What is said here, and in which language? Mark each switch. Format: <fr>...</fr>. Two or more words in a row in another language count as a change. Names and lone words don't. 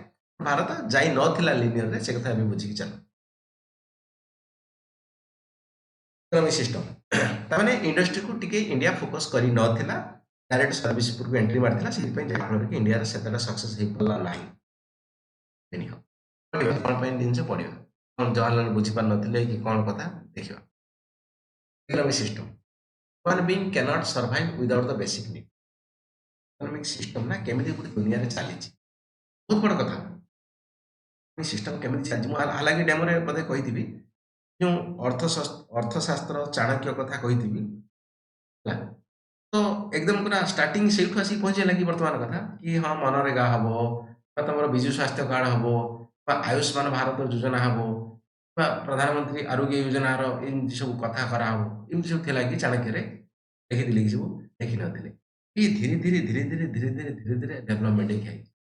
<or>ଭାରତ ଯାଇ ନଥିଲା ଲିନିୟରରେ, ସେ କଥା ଏବେ ବୁଝିକି ଚାଲ।</or> <en>economic system</en> <or>ତାମାନେ ଇଣ୍ଡଷ୍ଟ୍ରିକୁ ଟିକେ ଇଣ୍ଡିଆ ଫୋକସ କରି ନଥିଲା,</or> <en>direct service</en> <or>ଉପରକୁ ଏଣ୍ଟ୍ରି ମାରିଥିଲା, ସେଥିପାଇଁ ଯାହାଫଳରେ କି ଇଣ୍ଡିଆର ସେତେଟା ସକ୍ସେସ୍ ହେଇପାରିଲା ନାହିଁ। କ'ଣ ପାଇଁ ଜିନିଷ ପଢିବା, କ'ଣ ଜବାହରଲାଲ ବୁଝିପାରିନଥିଲେ କି କ'ଣ କଥା ଦେଖିବା।</or> <en>economic system human being cannot survive without the basic need। economic system</en> <or>ନା କେମିତି ଗୋଟେ ଦୁନିଆରେ ଚାଲିଛି, ବହୁତ ବଡ଼ କଥା। ସିଷ୍ଟମ କେମିତି ଚାଲିଛି, ମୁଁ ହାଲାକି ଡେମୋରେ ବୋଧେ କହିଥିବି, ଯେଉଁ ଅର୍ଥଶାସ୍ତ୍ର ଚାଣକ୍ୟ କଥା କହିଥିବି ହେଲା, ତ ଏକଦମ ପୁରା ଷ୍ଟାର୍ଟିଂ ସେଇଠୁ ଆସିକି ପହଞ୍ଚିଲା କି ବର୍ତ୍ତମାନ କଥା କି ହଁ ମନରେଗା ହବ, ବା ତମର ବିଜୁ ସ୍ୱାସ୍ଥ୍ୟ କାର୍ଡ ହବ, ବା ଆୟୁଷ୍ମାନ ଭାରତ ଯୋଜନା ହବ, ବା ପ୍ରଧାନମନ୍ତ୍ରୀ ଆରୋଗ୍ୟ ଯୋଜନାର ଏମିତି ସବୁ କଥା କରାହବ, ଏମିତି ସବୁ ଥିଲା କି ଚାଣକ୍ୟରେ ଦେଖିଥିଲେ କି ସବୁ ଦେଖିନଥିଲେ କି ଧୀରେ ଧୀରେ ଧୀରେ ଧୀରେ ଧୀରେ ଧୀରେ ଧୀରେ ଧୀରେ ଡେଭଲପମେଣ୍ଟ ହେଇକି ଆଇଛି।</or>